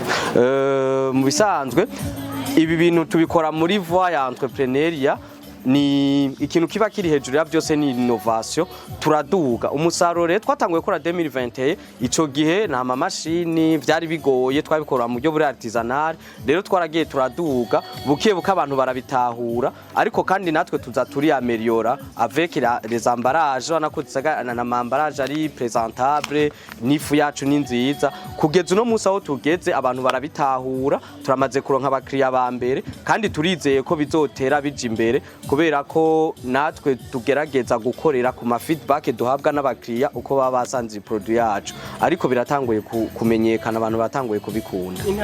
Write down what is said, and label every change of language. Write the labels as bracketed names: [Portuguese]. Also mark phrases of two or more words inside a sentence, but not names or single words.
[Rundi] mu bisanzwe ibi bintu tubikora muri voie ya entrepreneuria, ni ikintu kiba kiri hejuru ya byose, ni innovation. Turaduga umusaruro rero twatanguye gukora 2021, ico gihe nta mamashini vyari bigoye, twabikora mu buryo buri artisanal. Rero twaragiye turaduga buke buke, abantu barabitahura, ariko kandi natwe tuza turi ameliora [French] avec les emballages, [Rundi] anako tsagana na emballages ari présentable, nifu yacu ni nziza. Kugeza uno musa aho tugeze abantu barabitahura, turamaze kuronka abakiriya ba mbere kandi turizeye ko bizotera bije imbere, kubera ko natwe tugerageza gukorera ku ma feedback duhabwa n'abakiriya uko baba basanze produit yacu, ariko biratanguye kumenyekana, abantu batanguye kubikunda.